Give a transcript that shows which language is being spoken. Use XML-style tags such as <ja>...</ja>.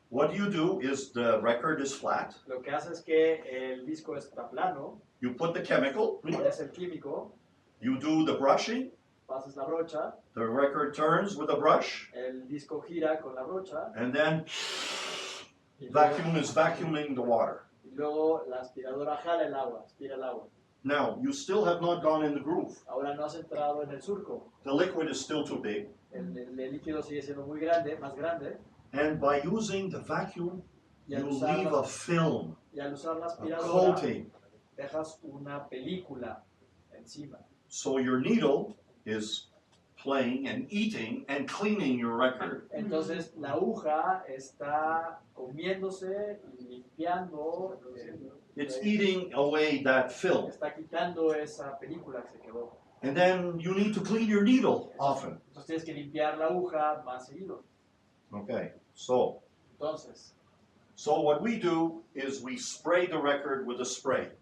<en>What you do is the record is flat.</en> <es>Lo que hace es que el disco está plano,</es> <en>You put the chemical.</en> <es>pones el químico,</es> <en>You do the brushing.</en> <es>pasas la brocha,</es> <en>The record turns with a brush,</en> <es>el disco gira con la brocha,</es> <en>and then</en> <es>y luego,</es> <en>vacuum is vacuuming the water.</en> <es>y luego la aspiradora jala el agua, aspira el agua.</es> <en>Now, you still have not gone in the groove.</en> <es>Ahora no has entrado en el surco.</es> <en>The liquid is still too big.</en> <es>El líquido sigue siendo muy grande, más grande,</es> <en>And by using the vacuum,</en> <es>y</es> <en>you</en> <es>al usar</es> <en>leave</en> <es>la,</es> <en>a film,</en> <es>y al usar la</es> <en>a</en> <es>aspiradora</es> <en>coating.</en> <es>dejas una película encima.</es> <en>So your needle is playing and eating and cleaning your record.</en> <es>Entonces la aguja está comiéndose y limpiando,</es> <en>It's eating away that film.</en> <es>está quitando esa película que se quedó.</es> <en>And then you need to clean your needle often.</en> <es>Entonces tienes que limpiar la aguja más seguido.</es> <en>Okay, so what we do is we spray the record with a spray.</en>